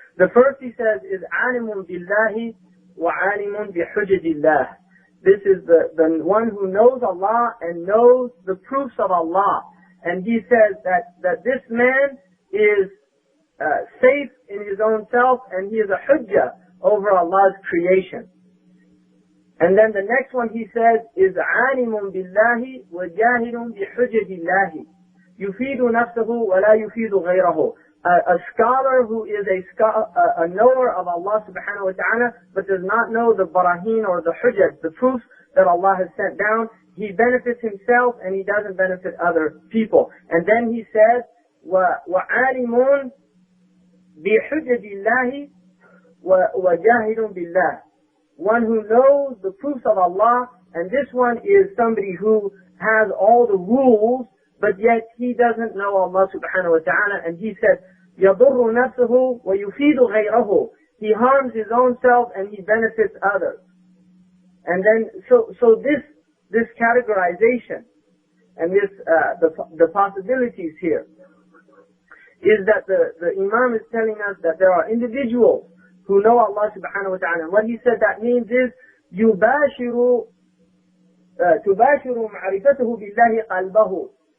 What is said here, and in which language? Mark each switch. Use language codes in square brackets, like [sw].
[en] The first, he says, is [ar] عَالِمٌ بِاللَّهِ وَعَالِمٌ بِحُجَجِ اللَّهِ. [en] This is the one who knows Allah and knows the proofs of Allah. And he says that this man is safe in his own self, and he is a hujjah over Allah's creation. And then the next one he says is [ar] عَالِمٌ بِاللَّهِ وَجَاهِلٌ بِحُجَجِ اللَّهِ يُفِيدُ نَفْسَهُ وَلَا يُفِيدُ غَيْرَهُ. [en] a scholar who is a knower of Allah subhanahu wa ta'ala, but does not know the barahin or the hujjat, the proofs that Allah has sent down, he benefits himself and he doesn't benefit other people. And then he says, [ar] وَعَالِمٌ بِحُجَّةِ اللَّهِ وَجَاهِدٌ بِاللَّهِ. [en] One who knows the proofs of Allah, and this one is somebody who has all the rules, but yet he doesn't know Allah subhanahu wa ta'ala. And he said, [ar] يَضُرُّ نَفْسَهُ وَيُفِيدُ غَيْرَهُ. [en] He harms his own self and he benefits others. And then, so this categorization and this, the possibilities here is that the Imam is telling us that there are individuals who know Allah subhanahu wa ta'ala. And what he said that means is, [ar] تُبَاشِرُ مَعْرِفَتُهُ بِاللَّهِ قَلْبَهُ.